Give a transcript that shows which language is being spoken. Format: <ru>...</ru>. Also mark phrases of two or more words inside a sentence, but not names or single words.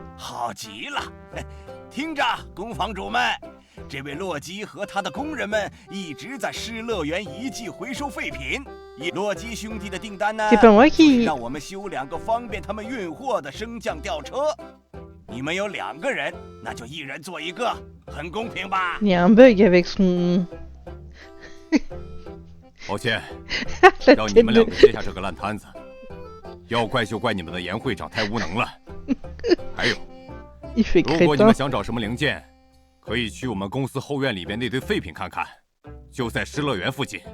<zh>好极了，听着，工坊主们，这位洛基和他的工人们一直在失乐园遗迹回收废品。洛基兄弟的订单呢，就是让我们修2个方便他们运货的升降吊车。你们有2个人，那就1人做1个，很公平吧？</zh> <fr>Il y a un bug avec son</fr> <zh>抱歉，让你们2个接下这个烂摊子，要怪就怪你们的严会长太无能了。还有，如果你们想找什么零件，可以去我们公司后院里边那堆废品看看，就在失乐园附近。</zh>